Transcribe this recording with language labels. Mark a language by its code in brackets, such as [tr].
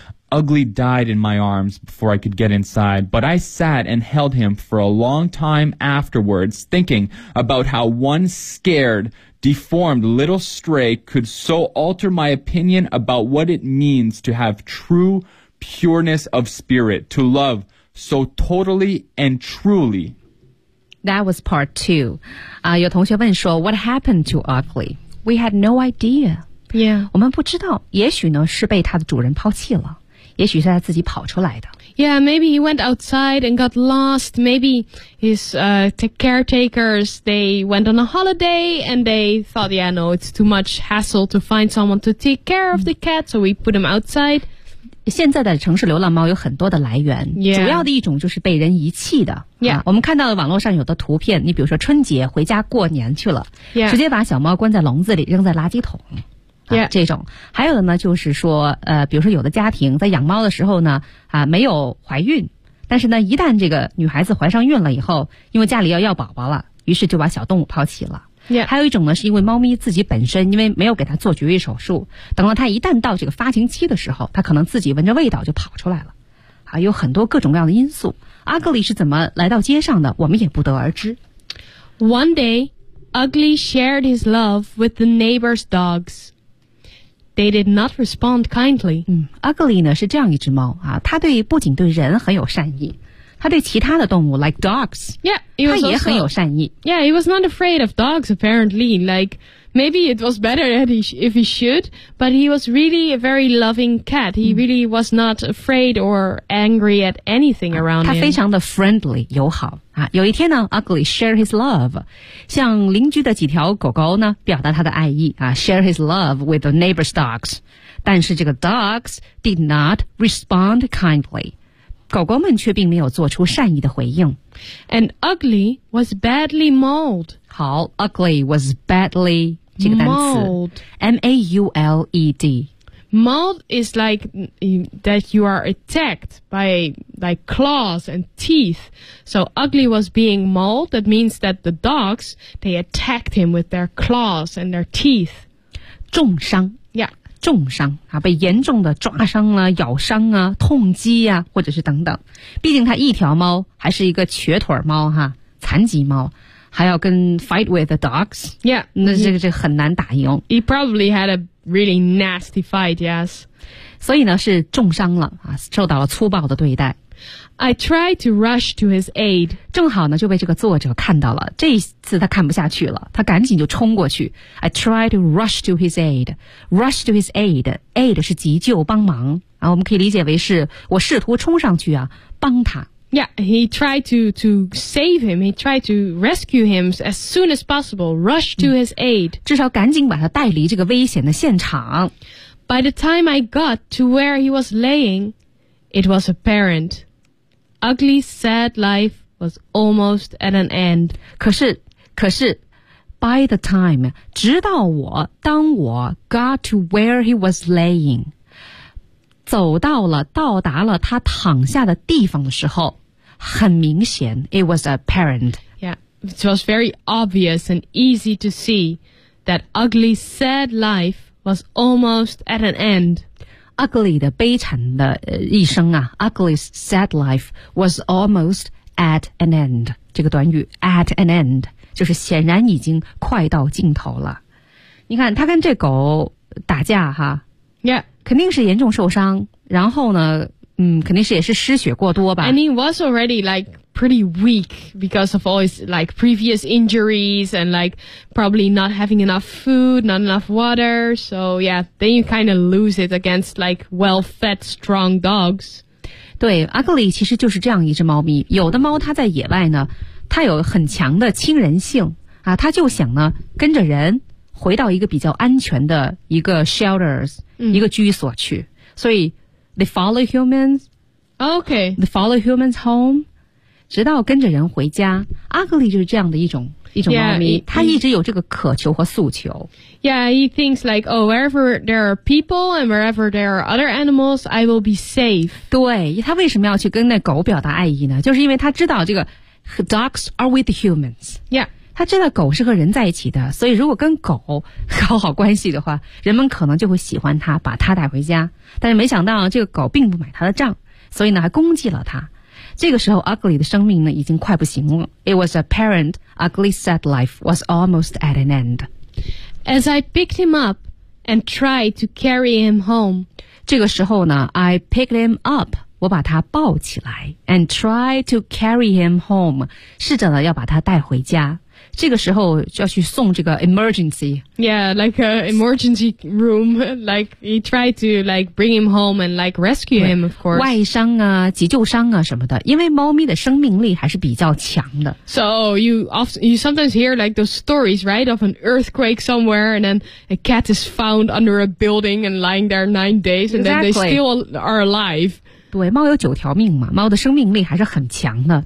[en] Ugly died in my arms before I could get inside, but I sat and held him for a long time afterwards, thinking about how one scared, deformed little stray could so alter my opinion about what it means to have true pureness of spirit, to love so totally and truly. That was part two. [zh] 有同学问说 [en] What happened to Ugly? We had no idea. Yeah. [zh] 我们不知道。也许呢是被他的主人抛弃了。也许是他自己跑出来的。 [en] Yeah, maybe he went outside and got lost. Maybe his caretakers, they went on a holiday and they thought, yeah, no, it's too much hassle to find someone to take care of the cat, so we put him outside. [zh] 现在的城市流浪猫有很多的来源。 [en] Yeah. [zh] 主要的一种就是被人遗弃的。 [en] Yeah. [zh] 我们看到了网络上有的图片，你比如说春节回家过年去了、 [en] yeah. [zh] 直接把小猫关在笼子里扔在垃圾桶、 [en] yeah. [zh] 这种。还有的呢就是说比如说有的家庭在养猫的时候呢没有怀孕，但是呢一旦这个女孩子怀上孕了以后，因为家里要宝宝了，于是就把小动物抛弃了、 [en] yeah. [zh] 还有一种呢是因为猫咪自己本身因为没有给它做绝育手术，等到它一旦到这个发情期的时候，它可能自己闻着味道就跑出来了。有很多各种各样的因素。Ugly 是怎么来到街上的，我们也不得而知。 [en] One day, Ugly shared his love with the neighbor's dogs. They did not respond kindly. [zh] Ugly 呢是这样一只猫啊，它对不仅对人很有善意，它对其他的动物 [en] like dogs， yeah, it was [zh] 它也很有善意。 [en] Also, yeah, he was not afraid of dogs apparently. Like maybe it was better that if he should, but he was really a very loving cat. He really was not afraid or angry at anything around him. [zh] 他非常的 friendly 友好啊。有一天呢 ， [en] Ugly share his love， [zh] 向邻居的几条狗狗呢表达他的爱意啊 ， [en] share his love with the neighbor's dogs， [zh] 但是这个 [en] dogs did not respond kindly。 [zh] 狗狗们却并没有做出善意的回应。 [en] And Ugly was badly mauled. [zh] 好 [en] ,Ugly was badly, [zh] 这个单词。 [en] Mauled. M-A-U-L-E-D. Mauled is like that you are attacked by like claws and teeth. So Ugly was being mauled. That means that the dogs, they attacked him with their claws and their teeth. [zh] 重伤。 [en] Yeah. [zh] 重伤啊，被严重的抓伤啊，咬伤啊，痛击啊，或者是等等。毕竟它一条猫，还是一个瘸腿猫哈，残疾猫，还要跟 [en] fight with the dogs. Yeah. [zh] 那这个就很难打赢。 [en] He probably had a really nasty fight, yes. [zh] 所以呢是重伤了、啊、受到了粗暴的对待。 [en] I tried to rush to his aid. [zh] 正好呢就被这个作者看到了。这一次他看不下去了，他赶紧就冲过去。 [en] I tried to rush to his aid. Rush to his aid. Aid [zh] 是急救帮忙。啊、我们可以理解为是我试图冲上去啊帮他。 [en] Yeah, he tried to save him. He tried to rescue him as soon as possible, rush to his aid. [zh] 至少赶紧把他带离这个危险的现场。 [en] By the time I got to where he was laying, it was apparent. Ugly, sad life was almost at an end. [zh] 可是 [en] by the time, [zh] 直到我当我 [en] got to where he was laying, [zh] 走到了到达了他躺下的地方的时候，很明显 [en] it was apparent. Yeah, it was very obvious and easy to see that ugly, sad life was almost at an end. Ugly [zh] 的悲惨的、一生啊 [en] ,ugly, sad life was almost at an end. [zh] 这个短语 at an end, 就是显然已经快到尽头了。你看他跟这狗打架哈 [en] ,Yeah, [zh] 肯定是严重受伤，然后呢肯定是也是失血过多吧。 [en] And he was already like pretty weak because of all his like previous injuries and like probably not having enough food, not enough water. So yeah, then you kind of lose it against like well-fed, strong dogs. [zh] 对 ,Ugly 其实就是这样一只猫咪。有的猫它在野外呢，它有很强的亲人性啊，它就想呢跟着人回到一个比较安全的一个 shelters,、一个居所去。所以 [en] They follow humans. Okay. They follow humans home. [zh] 直到跟着人回家。 Ugly 就是这样的一种猫咪。 [en] Yeah, [zh] 他一直有这个渴求和诉求。 [en] Yeah, he thinks like, oh, wherever there are people and wherever there are other animals, I will be safe. [zh] 对，他为什么要去跟那狗表达爱意呢？就是因为他知道这个 [en] dogs are with humans. Yeah. [zh] 他知道狗是和人在一起的，所以如果跟狗搞好关系的话，人们可能就会喜欢他，把他带回家。但是没想到这个狗并不买他的账，所以呢还攻击了他。这个时候 Ugly 的生命呢已经快不行了。 [en] It was apparent Ugly's sad life was almost at an end. As I picked him up and tried to carry him home, [zh] 这个时候呢 [en] I picked him up, [zh] 我把他抱起来 [en] and tried to carry him home, [zh] 试着呢要把他带回家。这个时候就要去送这个 emergency. [en] Yeah, like an emergency room. Like, he tried to, like, bring him home and, like, rescue him, of course. [zh] 外伤啊，急救伤啊什么的。因为猫咪的生命力还是比较强的。 [en] So, you sometimes hear, like, those stories, right, of an earthquake somewhere, and then a cat is found under a building and lying there 9 days, and、 exactly. then they still are alive. [zh] 对，猫有九条命嘛，猫的生命力还是很强的。